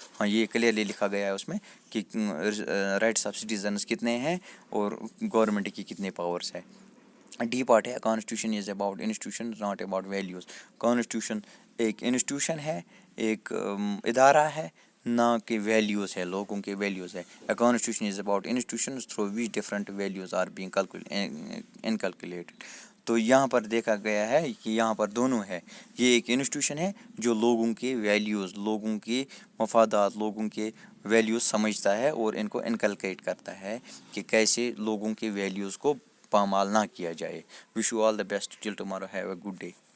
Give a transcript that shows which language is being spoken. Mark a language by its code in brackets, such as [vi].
[ur] ہاں, یہ کلیئرلی لکھا گیا ہے اس میں کہ رائٹس آف سٹیزنس کتنے ہیں اور گورنمنٹ کی کتنے پاورس ہے. [en] The part ہے constitution is about institution not about values. [ur] Constitution ایک انسٹیٹیوشن ہے, ایک ادارہ ہے, نہ کہ ویلیوز ہے, لوگوں کے ویلیوز ہے. [en] A constitution is about institutions through which different values are being inculcated. [ur] تو یہاں پر دیکھا گیا ہے کہ یہاں پر دونوں ہے. یہ ایک انسٹیٹیوشن ہے جو لوگوں کے ویلیوز, لوگوں کے مفادات, لوگوں کے ویلیوز سمجھتا ہے اور ان کو انکلکیٹ کرتا ہے کہ کیسے لوگوں کے ویلیوز کو پامال نہ کیا جائے. [en] Wish you all the best till tomorrow. Have a good day.